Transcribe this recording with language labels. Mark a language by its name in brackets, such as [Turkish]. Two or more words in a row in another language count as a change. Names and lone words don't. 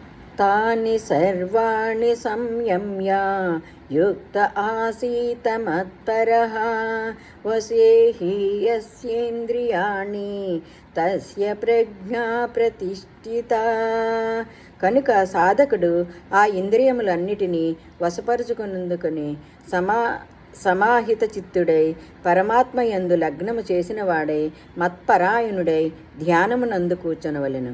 [Sanskrit] तानि सर्वाणि संयम्य युक्त आसीत मत्परः वसे हि यस्येन्द्रियाणि తస్య ప్రజ్ఞా ప్రతిష్ఠిత. [Telugu] కనుక సాధకుడు ఆ ఇంద్రియములన్నిటినీ వశపరుచుకున్నందుకుని సమాహిత చిత్తుడై పరమాత్మయందు లగ్నము చేసిన వాడై మత్పరాయణుడై ధ్యానమునందు కూర్చొనవలెను.